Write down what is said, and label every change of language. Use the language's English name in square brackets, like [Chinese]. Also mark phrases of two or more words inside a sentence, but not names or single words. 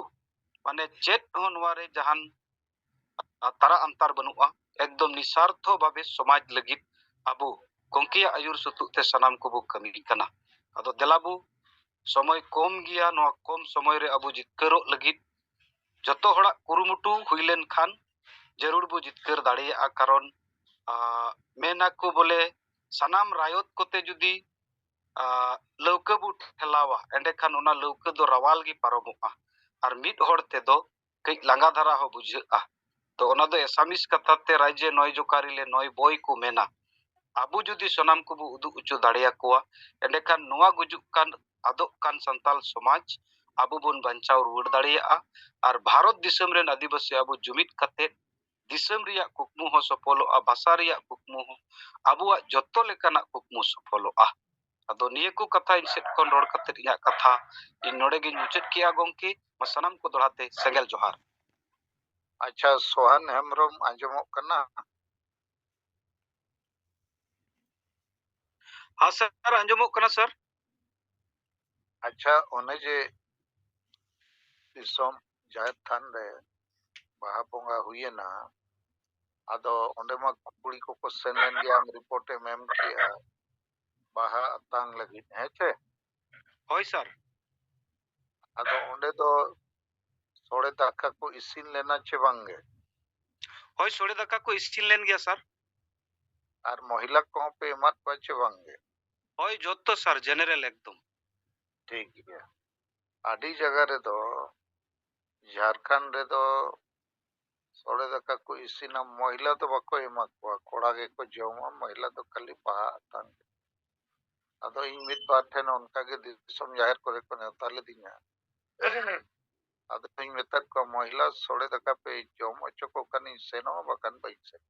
[Santali] माने चेत हो नोवारे जहान तारा अंतर बनुआ एकदम निस्वार्थ भावे समाज लगित अबु गोंकिया आयुर सुतुते सनाम को बो कमी कना अदो देलाबु समय कम गिया नोआ कम समय रे अबु जितकरो लगित जतो हड़ा कुरुमुटु हुइलेन खान जरूर बो जितकर दाड़िया कारण मेना को बोले सनाम रायत कोते जुदी लौका बु ठेलावा एंडे खान ओना लौका दो रवाल गी पारमोआ और मिट होड़ ते दो कई लांगा धरा हो बुझा तो ओना दो एसामिस कथा ते राज्य नय जोकारी ले नय बॉय को मेना अबु जुदी सनाम को बु उदु उचु दाड़िया कोआ एंडे खान नोआ गुजुक कान आदोक कान संताल समाज अबु बन बंचाव रुवाड़ दाड़िया और भारत दिसम रेन आदिवासी अबु जुमित कते दिसम रिया कुकमु हो सफलोआ भाषा रिया कुकमु हो अबुआ जत्तो लेकाना कुकमु सफलोआ अदो निये को कथा इन सेट कोन रोड कते इया कथा इन नोडे गे मुचेत किया गोंकी मसनम को दोड़ाते सेंगल जोहार अच्छा सोहन हेमरम आंजमो कना हाँ सर आंजमो कना सर अच्छा ओने जे दिसम जायत थान रे बाहा बोंगा हुइना ᱟᱫᱚ ᱚᱸᱰᱮ ᱢᱟ ᱠᱩᱲᱤ ᱠᱚᱠᱚ ᱥᱮᱱ ᱞᱮᱱ ᱜᱮᱭᱟ, ᱟᱢ ᱨᱤᱯᱳর্টᱮᱢ ᱮᱢ ᱠᱮᱜᱼᱟ ᱵᱟᱦᱟ ᱟᱛᱟᱝ ᱞᱟᱹᱜᱤᱫ, ᱦᱮᱸ ᱪᱮ? ᱦᱳᱭ ᱥᱟᱨ। ᱟᱫᱚ ᱚᱸᱰᱮ ᱫᱚ ᱥᱚᱲᱮ ᱫᱟᱠᱟ ᱠᱚ ᱤᱥᱤᱱ ᱞᱮᱱᱟ ᱪᱮ ᱵᱟᱝᱜᱮ? ᱦᱳᱭ ᱥᱚᱲᱮ ᱫᱟᱠᱟ ᱠᱚ ᱤᱥᱤᱱ ᱞᱮᱱ ᱜᱮᱭᱟ ᱥᱟᱨ। ᱟᱨ ᱢᱚহিলা ᱠᱚᱦᱚᱸ ᱯᱮ ᱮᱢᱟᱫ ᱠᱚᱣᱟ ᱪᱮ ᱵᱟᱝᱜᱮ? ᱦᱳᱭ ᱡᱚᱛᱚ ᱥᱟᱨ ᱡᱮᱱᱟরেল একদম। ᱴᱷᱤᱠ ᱜᱮᱭᱟ। ᱟᱹᱰᱤ ᱡᱟᱭᱜᱟ ᱨᱮᱫᱚ ঝাড়খণ্ড রেদো ᱥᱚᱲᱮ ᱫᱟᱠᱟ ᱠᱚ ᱤᱥᱤᱱᱟ, ᱢᱚহিলা ᱫᱚ ᱵᱟᱠᱚ ᱮᱢᱟ ᱠᱚᱣᱟ, ᱠᱚᱲᱟ ᱜᱮᱠᱚ ᱡᱚᱢᱟ, ᱢᱚহিলা ᱫᱚ ᱠᱷᱟᱹᱞᱤ ᱵᱟᱦᱟ ᱟᱛᱟᱝ। ᱟᱫᱚ ᱤᱧ ᱢᱤᱫ ᱵᱟᱨ ᱴᱷᱮᱱ ᱚᱱᱠᱟᱜᱮ ᱫᱤᱥᱚᱢ ᱡᱟᱦᱮᱨ ᱠᱚᱨᱮ ᱠᱚ ᱱᱮᱣᱛᱟ ᱞᱤᱫᱤᱧᱟ। ᱟᱫᱚᱧ ᱢᱮᱛᱟᱫ ᱠᱚᱣᱟ ᱢᱚহিলা ᱥᱚᱲᱮ ᱫᱟᱠᱟ ᱯᱮ ᱡᱚᱢ ᱦᱚᱪᱚ ᱠᱚ ᱠᱷᱟᱱᱤᱧ ᱥᱮᱱᱚᱜᱼᱟ, ᱵᱟᱠᱷᱟᱱ ᱵᱟᱹᱧ ᱥᱮᱱᱚᱜᱼᱟ।